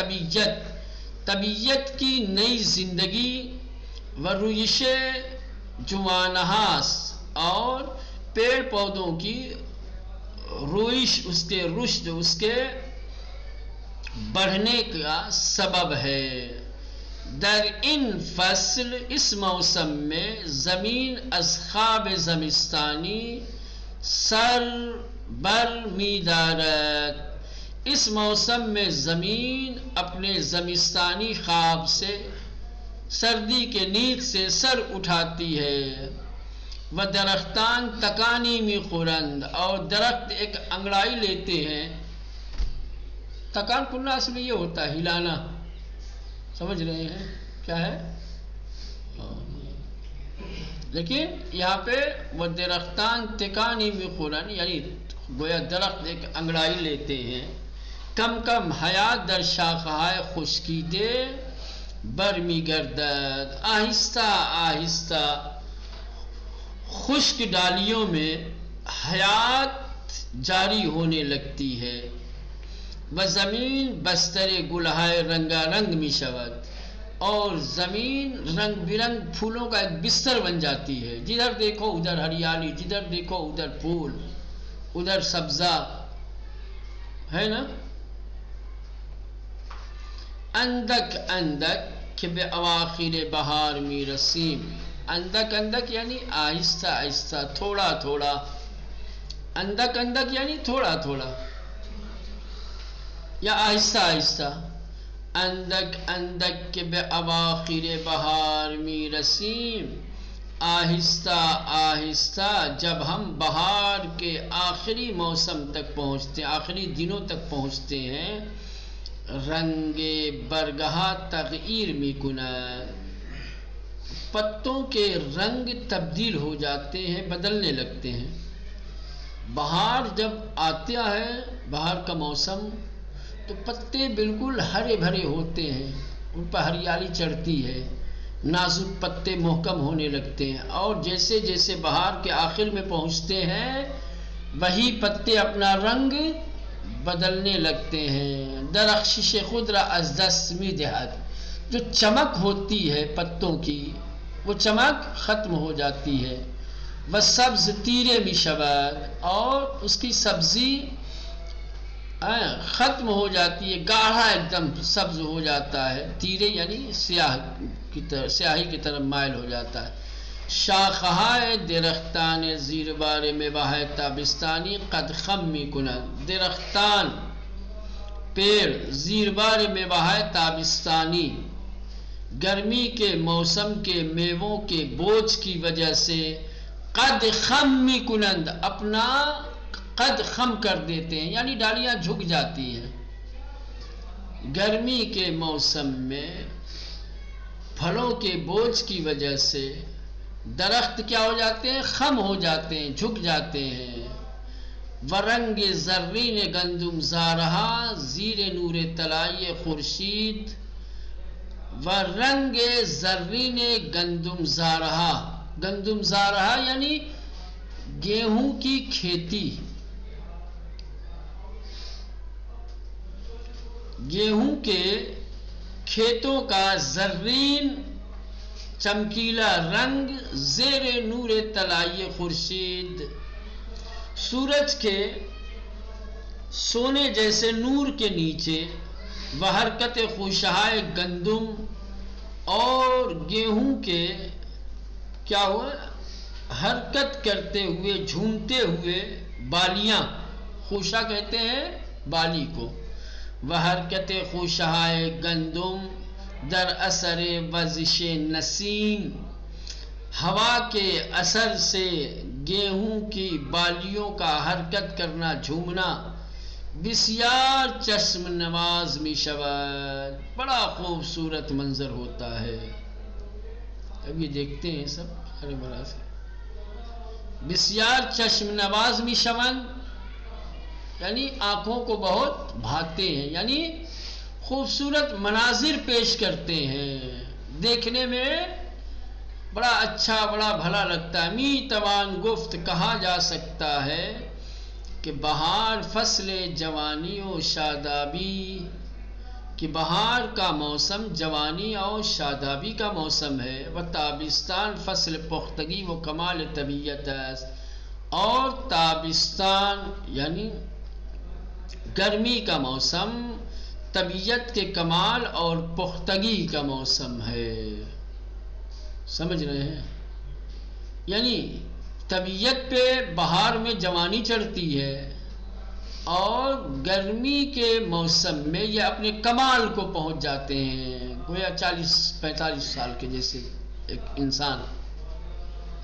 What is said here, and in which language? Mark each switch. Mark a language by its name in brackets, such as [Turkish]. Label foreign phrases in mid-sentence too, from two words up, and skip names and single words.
[Urdu] طبیعت کی نئی زندگی [Persian] و رویش جوانہاس [Urdu] اور پیڑ پودوں کی رویش، اس کے رشد، اس کے بڑھنے کا سبب ہے. [Persian] در ان فصل اس موسم میں زمین از خواب زمستانی سر بر می دارد، [Urdu] اس موسم میں زمین اپنے زمستانی خواب سے، سردی کے نیند سے سر اٹھاتی ہے. [Persian] و درختان تکانی می خورند، [Urdu] اور درخت ایک انگڑائی لیتے ہیں. تکان کرنا اصل میں یہ ہوتا ہے ہلانا، سمجھ رہے ہیں کیا ہے؟ لیکن یہاں پہ وہ [Persian] درختان تکانی می خورند [Urdu] یعنی گویا درخت ایک انگڑائی لیتے ہیں. [Persian] کم کم حیات در شاخہائے خشکیدے برمی گردد، [Urdu] آہستہ آہستہ خشک ڈالیوں میں حیات جاری ہونے لگتی ہے. [Persian] و زمین بستر گلہائے رنگا رنگ می شود، [Urdu] اور زمین رنگ برنگ پھولوں کا ایک بستر بن جاتی ہے. جدھر دیکھو ادھر ہریالی، جدھر دیکھو ادھر پھول، ادھر سبزہ ہے نا. [Persian] اندک اندک کہ بے اواخر بہار می رسیم، اندک اندک [Urdu] یعنی آہستہ آہستہ، تھوڑا تھوڑا. [Persian] اندک اندک [Urdu] یعنی تھوڑا تھوڑا یا آہستہ آہستہ. [Persian] اندک اندک کہ بے اواخر بہار می رسیم، [Urdu] آہستہ آہستہ جب ہم بہار کے آخری موسم تک پہنچتے ہیں، آخری دنوں تک پہنچتے ہیں. [Persian] رنگ برگہا تغییر می کند، [Urdu] پتوں کے رنگ تبدیل ہو جاتے ہیں، بدلنے لگتے ہیں. بہار جب آتا ہے، بہار کا موسم، تو پتے بالکل ہرے بھرے ہوتے ہیں، ان پر ہریالی چڑھتی ہے، نازک پتے محکم ہونے لگتے ہیں. اور جیسے جیسے بہار کے آخر میں پہنچتے ہیں، وہی پتے اپنا رنگ بدلنے لگتے ہیں. [Persian] درخشش خود را از دست می دہد، [Urdu] جو چمک ہوتی ہے پتوں کی وہ چمک ختم ہو جاتی ہے. [Persian] وہ سبز تیرے می شود، [Urdu] اور اس کی سبزی ختم ہو جاتی ہے، گاڑھا ایک دم سبز ہو جاتا ہے. تیرے یعنی سیاہی کی طرف مائل ہو جاتا ہے. [Persian] شاخہائے درختان زیربار میں بہائے تابستانی قد خم می کند، درختان [Urdu] پیڑ [Persian] زیربار میں بہائے تابستانی [Urdu] گرمی کے موسم کے میووں کے بوجھ کی وجہ سے [Persian] قد خم می کنند [Urdu] اپنا قد خم کر دیتے ہیں، یعنی ڈالیاں جھک جاتی ہیں. گرمی کے موسم میں پھلوں کے بوجھ کی وجہ سے درخت کیا ہو جاتے ہیں؟ خم ہو جاتے ہیں، جھک جاتے ہیں. [Persian] ورنگ زرین گندم زارہا زیر نور طلائی خورشید، ورنگ زرین گندم زارہا، گندم زارہا [Urdu] یعنی گیہوں کی کھیتی، گیہوں کے کھیتوں کا زرین چمکیلا رنگ [Persian] زیر نور طلائی خورشید، [Urdu] سورج کے سونے جیسے نور کے نیچے. [Persian] وہ حرکت خوشہائے گندم، [Urdu] اور گیہوں کے کیا ہوا حرکت کرتے ہوئے جھومتے ہوئے بالیاں، خوشہ کہتے ہیں بالی کو. [Persian] وہ حرکت خوشہائے گندم در اثر وزش نسیم، [Urdu] ہوا کے اثر سے گیہوں کی بالیوں کا حرکت کرنا، جھومنا. [Persian] بسیار چشم نواز می شود، [Urdu] بڑا خوبصورت منظر ہوتا ہے. اب یہ دیکھتے ہیں سب ہرے بھرا سے. [Persian] بسیار چشم نواز می شود [Urdu] یعنی آنکھوں کو بہت بھاتے ہیں، یعنی خوبصورت مناظر پیش کرتے ہیں، دیکھنے میں بڑا اچھا بڑا بھلا لگتا ہے. [Persian] می توان گفت [Urdu] کہا جا سکتا ہے کہ [Persian] بہار فصل جوانی و شادابی، [Urdu] کہ بہار کا موسم جوانی اور شادابی کا موسم ہے. [Persian] و تابستان فصل پختگی و کمال طبیعت [Urdu] ہے، اور تابستان یعنی گرمی کا موسم طبیعت کے کمال اور پختگی کا موسم ہے. سمجھ رہے ہیں؟ یعنی طبیعت پہ بہار میں جوانی چڑھتی ہے، اور گرمی کے موسم میں یہ اپنے کمال کو پہنچ جاتے ہیں، گویا 40-45 سال کے جیسے ایک انسان.